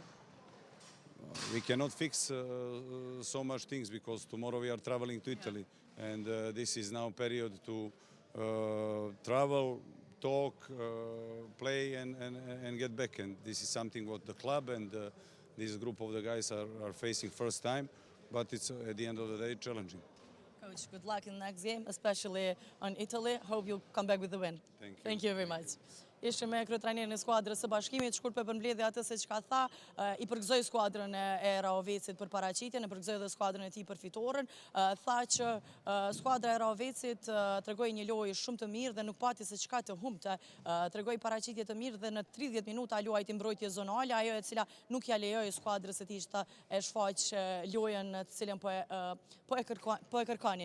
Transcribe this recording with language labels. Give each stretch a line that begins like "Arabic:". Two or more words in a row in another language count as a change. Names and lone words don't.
English: We cannot fix so much things because tomorrow we are traveling to Italy, and this is now period to travel, talk, play, and get back. And this is something what the club and this group of the guys are facing first time, but it's at the end of the day challenging. Coach, good luck in the next game, especially on Italy. Hope you'll come back with the win. Thank you very much.
Albanian: Ishte me kryetrajnerin e skuadrës së Bashkimit, shkurt për përmbledhje atë se çka tha, I përgëzoi skuadrën e Rahovecit për paraqitjen, e përgëzoi edhe skuadrën e tij për fitoren, tha që skuadra e Rahovecit tregoi një lojë shumë të mirë dhe nuk pati se çka të humbte, tregoi paraqitje të mirë dhe në 30 minuta luajti mbrojtje zonale, ajo e cila nuk ja lejoi skuadrës së tij të e shfaq lojën të cilën po e kërkonin.